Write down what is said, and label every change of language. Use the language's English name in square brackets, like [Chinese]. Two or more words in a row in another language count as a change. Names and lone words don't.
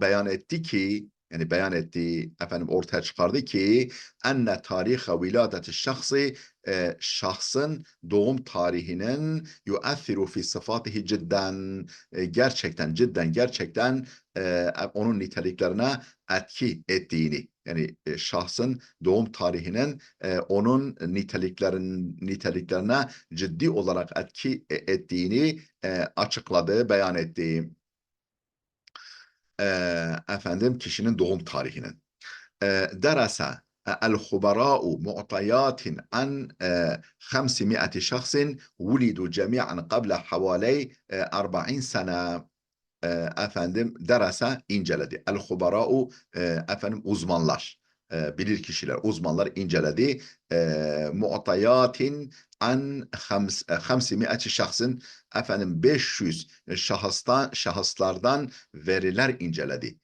[Turkish] beyan etti, ortaya çıkardı ki [Arabic] أن تاريخ ولادة الشخص, [Turkish] şahsın doğum tarihinin [Arabic] يؤثر في صفاته جدا, [Turkish] gerçekten onun niteliklerine etki ettiğini, yani şahsın doğum tarihinin onun niteliklerine ciddi olarak etki ettiğini açıkladı, beyan etti. Kişinin doğum tarihinin. [Arabic] Derese الخبراء معطيات عن 500 شخص ولدوا جميعا قبل حوالي 40 سنة. [Turkish] Derese inceledi. El-hubara'u uzmanlar, bilir kişiler, uzmanlar inceledi. [Arabic] معطيات عن [Turkish] 500 şahsın 500 şahıslardan veriler inceledi.